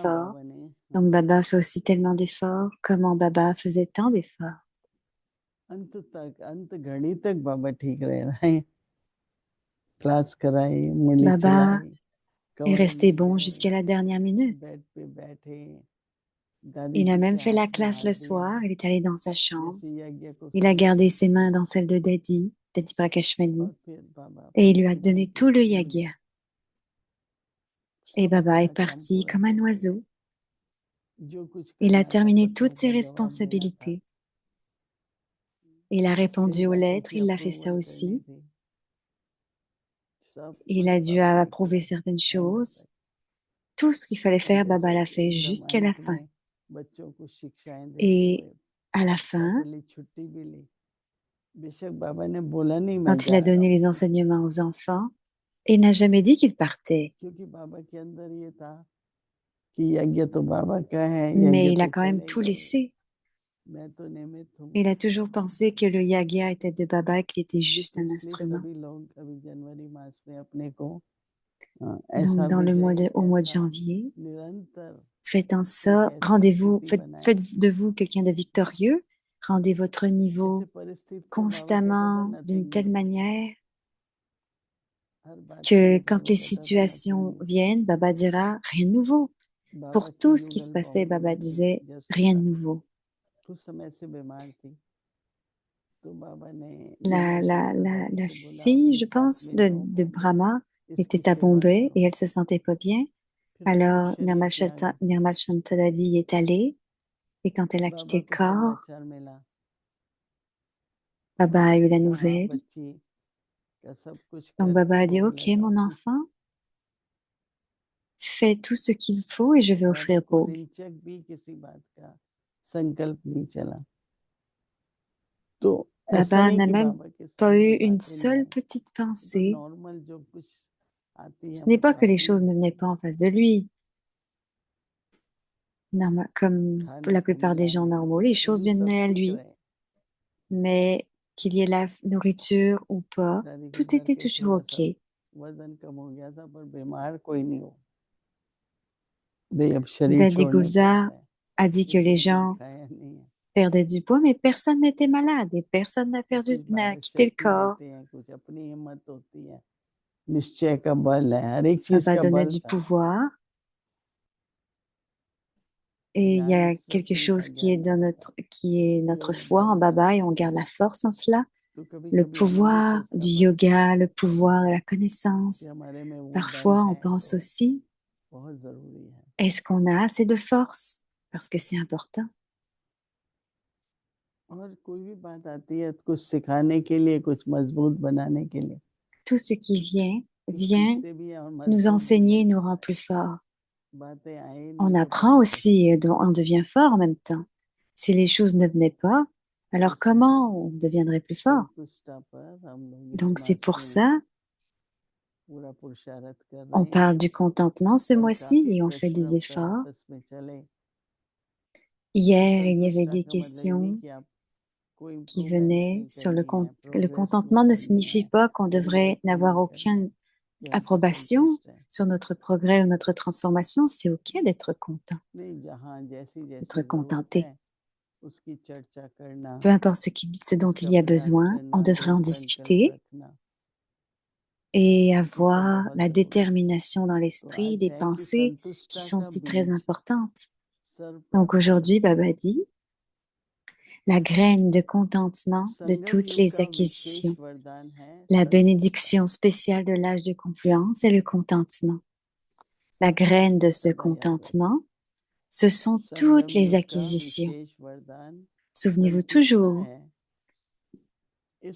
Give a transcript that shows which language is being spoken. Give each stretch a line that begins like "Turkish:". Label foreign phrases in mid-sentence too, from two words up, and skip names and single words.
French: efforts.
Hindi: बाबा ने।
French: Donc
Hindi: हाँ,
French: Baba fait aussi tellement d'efforts. Comment Baba faisait tant d'efforts?
Hindi: अंत तक, अंत घड़ी तक बाबा ठीक रहे, क्लास कराई, मुरली Baba चलाई,
French: est
Hindi: कमरे
French: resté
Hindi: में
French: bon
Hindi: गए,
French: jusqu'à la dernière minute.
Hindi: बेड पे बैठे, दादी
French: Il a
Hindi: जी के
French: même fait la
Hindi: हाथ में
French: classe
Hindi: हाथ
French: le
Hindi: दिया,
French: soir. Il est allé dans sa chambre.
Hindi: जैसे यज्ञ को
French: Il a gardé
Hindi: संपन्न
French: ses mains
Hindi: किया
French: dans celles de Daddy
Hindi: और Prakashmani, फिर बाबा
French: et il lui a
Hindi: पंखी बन
French: donné
Hindi: के
French: tout le
Hindi: उड़ गए,
French: yagya. Et
Hindi: सब
French: Baba est
Hindi: अपना काम
French: parti
Hindi: पूरा
French: comme un
Hindi: करके गए,
French: oiseau.
Hindi: जो कुछ
French: Il a
Hindi: करना था,
French: terminé
Hindi: पत्रों
French: toutes ses
Hindi: का जवाब देना था,
French: responsabilités. Il a
Hindi: कहीं
French: répondu aux
Hindi: ना
French: lettres.
Hindi: किसी
French: Il a fait ça
Hindi: अप्रूवल करनी
French: aussi.
Hindi: थी, सब
French: Il
Hindi: कुछ
French: a dû
Hindi: बाबा ने
French: approuver
Hindi: किया
French: certaines
Hindi: एंड
French: choses.
Hindi: तक।
French: Tout ce qu'il fallait
Hindi: और
French: faire, Baba
Hindi: जैसे
French: l'a fait
Hindi: एकदम
French: jusqu'à la
Hindi: अंत
French: fin.
Hindi: में बच्चों को शिक्षाएं देते
French: Et
Hindi: हुए
French: à la fin,
Hindi: प्रॉपरली छुट्टी भी ली, बेशक बाबा ने बोला नहीं मैं
French: quand il
Hindi: जा
French: a
Hindi: रहा
French: donné
Hindi: हूँ,
French: les enseignements aux enfants, il n'a jamais dit qu'il partait.
Hindi: क्योंकि बाबा के अंदर ये था कि यज्ञ तो बाबा का है, यज्ञ
French: Mais il a
Hindi: तो
French: quand même tout
Hindi: चलेगा ही,
French: laissé.
Hindi: मैं तो निमित्त हूँ।
French: Il a toujours pensé que le yagya était de Baba et qu'il était juste
Hindi: तो
French: un
Hindi: इसलिए
French: instrument.
Hindi: सभी लोग अभी जनवरी मास में अपने को
French: Donc,
Hindi: ऐसा विजय,
French: au mois de
Hindi: ऐसा
French: janvier,
Hindi: निरंतर
French: faites en
Hindi: एक
French: sorte,
Hindi: ऐसी स्थिति बनाए,
French: faites de vous quelqu'un de victorieux. Rendez votre
Hindi: जैसे
French: niveau
Hindi: परिस्थिति को बाबा कहता था
French: constamment d'une
English: नथिंग
French: telle
English: न्यू,
French: manière
Hindi: हर बात को
French: que
Hindi: लेके
French: quand
Hindi: वो
French: les
Hindi: कहता था नथिंग
French: situations
English: न्यू।
French: viennent, Baba dira rien de nouveau.
Hindi: बाबा
French: Pour
Hindi: की
French: tout ce qui se
Hindi: युगल
French: passait, Baba
Hindi: बहुमूल्य थी,
French: disait rien de
Hindi: जसोदा
French: nouveau.
Hindi: कुछ समय से बीमार थी, तो बाबा ने
French: La,
Hindi: निर्देशन
French: la,
Hindi: था
French: la,
Hindi: दादी
French: la
Hindi: को, बोला
French: fille,
Hindi: अपने
French: je
Hindi: साथ
French: pense,
Hindi: ले जाओ
French: de
Hindi: बॉम्बे,
French: Brahma
Hindi: इसकी
French: était à
Hindi: सेवा
French: Bombay
Hindi: करो।
French: et elle se sentait pas bien.
Hindi: फिर उसको
French: Alors,
Hindi: शरीर त्याग,
French: Nirmal Shantadadi y est allée et quand elle a quitté
Hindi: बाबा
French: le
Hindi: को
French: corps,
Hindi: समाचार मिला,
French: Baba a eu la
Hindi: कहा
French: nouvelle.
Hindi: बच्ची का सब कुछ
French: Donc
Hindi: करके
French: Baba a dit,
Hindi: भोग
French: OK, mon
Hindi: लगाऊं
French: enfant, fais tout ce qu'il faut et je vais
Hindi: बाबा
French: offrir
Hindi: को
French: Bhog.
Hindi: इंचक भी किसी बात का संकल्प नहीं चला तो ऐसा
French: Baba
Hindi: नहीं
French: n'a
Hindi: कि
French: même
Hindi: बाबा के
French: pas eu
Hindi: सामने
French: une
Hindi: बातें नहीं
French: seule
Hindi: आई
French: petite
Hindi: तो
French: pensée.
Hindi: नॉर्मल जो कुछ आती
French: Ce
Hindi: है
French: n'est pas que
Hindi: बता
French: les
Hindi: दी
French: choses ne venaient pas en face de lui. Comme pour
Hindi: खाने
French: la
Hindi: को
French: plupart des
Hindi: मिला
French: gens
Hindi: नहीं
French: normaux,
Hindi: मिला
French: les
Hindi: फिर
French: choses
Hindi: भी सब
French: venaient à
Hindi: ठीक
French: lui.
Hindi: रहे
French: Mais qu'il y ait la nourriture ou pas,
Hindi: दादी को
French: tout était
Hindi: करके
French: toujours
Hindi: थोड़ा सा
French: OK.
Hindi: वजन कम हो गया था पर बीमार कोई नहीं हो वे अब शरीर
French: Daddy
Hindi: छोड़ने को आ
French: Gulzar
Hindi: रहे हैं
French: a dit que
Hindi: किसी
French: les
Hindi: ने कुछ
French: gens
Hindi: दिखाया नहीं है
French: perdaient du poids, mais personne n'était malade et personne
Hindi: कुछ
French: n'a
Hindi: बाबा
French: quitté le
Hindi: शक्ति
French: corps.
Hindi: देते हैं कुछ अपनी हिम्मत होती है निश्चय का बल है हर एक चीज
French: Baba
Hindi: का
French: donnait
Hindi: बल
French: du
Hindi: था
French: pouvoir et il y
Hindi: ज्ञान
French: a quelque
Hindi: सत्संग का
French: chose
Hindi: ज्ञान मिला था
French: qui est
Hindi: ये
French: notre
Hindi: वो
French: foi
Hindi: बल
French: en
Hindi: था
French: Baba et on garde la force en cela.
Hindi: तो कभी
French: Le
Hindi: कभी हम भी
French: pouvoir
Hindi: सोचता
French: du
Hindi: पर
French: yoga, le pouvoir de la
Hindi: कि
French: connaissance.
Hindi: हमारे में वो बल
French: Parfois, on
Hindi: है
French: pense
Hindi: तो
French: aussi,
Hindi: बहुत जरूरी है
French: est-ce qu'on a assez de force? Parce que c'est important.
Hindi: और कोई भी बात आती है तो कुछ सिखाने के लिए कुछ मजबूत बनाने के लिए
French: Tout ce qui
Hindi: कुछ
French: vient
Hindi: सीखते भी हैं और
French: nous
Hindi: मजबूत भी
French: enseigner, nous
Hindi: बनते
French: rend
Hindi: हैं
French: plus forts.
Hindi: बातें आए
French: On
Hindi: नहीं पता
French: apprend
Hindi: नहीं कैसे
French: aussi, on devient fort en même temps. Si les choses ne venaient pas,
Hindi: तो
French: alors
Hindi: इसी
French: comment on deviendrait plus fort?
Hindi: संतुष्टा पर हम लोग इस
French: Donc c'est
Hindi: मास
French: pour
Hindi: में
French: ça,
Hindi: पूरा पुरुषार्थ कर
French: on
Hindi: रहे हैं
French: parle du contentement ce
Hindi: कल
French: mois-ci
Hindi: काफी
French: et on fait
Hindi: प्रश्न
French: des
Hindi: उत्तर
French: efforts.
Hindi: आपस में चले
French: Hier, il y avait
Hindi: संतुष्टा
French: des
Hindi: का मतलब ये नहीं
French: questions
Hindi: कि आप कोई
French: qui
Hindi: इम्प्रूवमेंट
French: venaient
Hindi: नहीं
French: sur
Hindi: करनी है
French: le
Hindi: प्रोग्रेस नहीं
French: contentement ne
Hindi: करनी
French: signifie
Hindi: है
French: pas qu'on devrait
Hindi: परिवर्तन
French: n'avoir
Hindi: नहीं करना
French: aucune
Hindi: है कि आप
French: approbation
Hindi: संतुष्ट हैं
French: sur notre progrès ou notre transformation. C'est OK d'être content,
Hindi: नहीं जहाँ जैसी
French: d'être
Hindi: जैसी जरूरत
French: contenté.
Hindi: है उसकी चर्चा करना
French: Peu importe ce dont il
Hindi: उसका
French: y a
Hindi: प्रयास
French: besoin, on
Hindi: करना
French: devrait
Hindi: दृढ़
French: en
Hindi: संकल्प
French: discuter
Hindi: रखना
French: et
Hindi: ये सब
French: avoir
Hindi: बहुत
French: la
Hindi: जरूरी है
French: détermination dans
Hindi: तो
French: l'esprit,
Hindi: आज
French: des
Hindi: है कि
French: pensées qui
Hindi: संतुष्टा
French: sont
Hindi: का
French: si très
Hindi: बीज
French: importantes.
Hindi: सर्व
French: Donc
Hindi: प्राप्तियों
French: aujourd'hui,
Hindi: का
French: Baba dit, la graine de contentement de
Hindi: संगम
French: toutes
Hindi: युग
French: les
Hindi: का विशेष
French: acquisitions,
Hindi: वरदान है
French: la
Hindi: संतुष्टा
French: bénédiction spéciale de l'âge de confluence est le contentement. La graine de ce
Hindi: सदा याद रखना
French: contentement, ce sont toutes
Hindi: संगम
French: les
Hindi: युग का
French: acquisitions.
Hindi: विशेष वरदान
French: Souvenez-vous
Hindi: संतुष्टा
French: toujours
Hindi: है इस